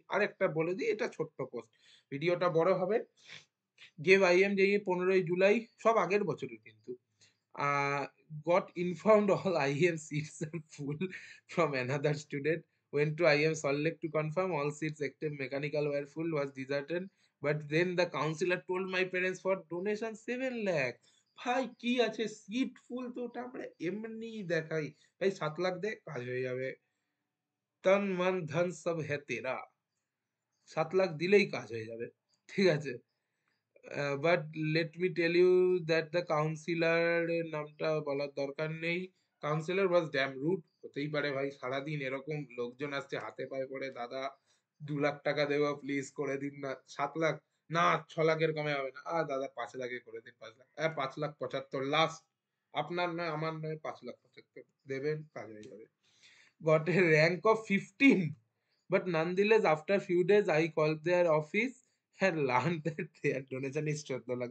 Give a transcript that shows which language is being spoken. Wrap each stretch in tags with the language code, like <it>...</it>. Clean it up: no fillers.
<bn>আর একটা বলে দিই, এটা ছোট্ট পোস্ট, ভিডিওটা বড় হবে।</bn> <en>gave IMJE</en> <bn>15ই জুলাই, সব আগের বছরের কিন্তু।</bn> <en>Uh, got informed all IM seats are full from another student. Went to IM Salt Lake to confirm all seats except mechanical were full, was deserted. But then the councillor told my parents for donation 7 lakh.</en> <bn>ভাই কি আছে, seat ফুল তো ওটা আমরা এমনি দেখাই, ভাই 7 লাখ দে কাজ হয়ে যাবে,</bn> <hi>তন মন ধন সব হ্যাঁ তেরা,</hi> <bn>7 লাখ দিলেই কাজ হয়ে যাবে, ঠিক আছে।</bn> <en>but let me tell you that the councillor</en> <bn>এর নামটা বলার দরকার নেই।</bn> <en>Councillor was damn rude.</en> <bn>হতেই পারে ভাই, সারাদিন এরকম লোকজন আসছে হাতে পায়ে পড়ে, দাদা 2 লাখ টাকা দেবো প্লিজ করে দিন না। 7 লাখ না, 6 লাখের কমে হবে না। দাদা 5 লাখে করে দিন, 5 লাখ, 5 লাখ 75 লাস্ট, আপনার নয় আমার নয়, 5 লাখ 75 দেবেন, কাজ হয়ে যাবে।</bn> <en>Got a rank of 15. But nonetheless, after few days, I called their office and learned that their donation is</en> <bn>14 lakh.</bn>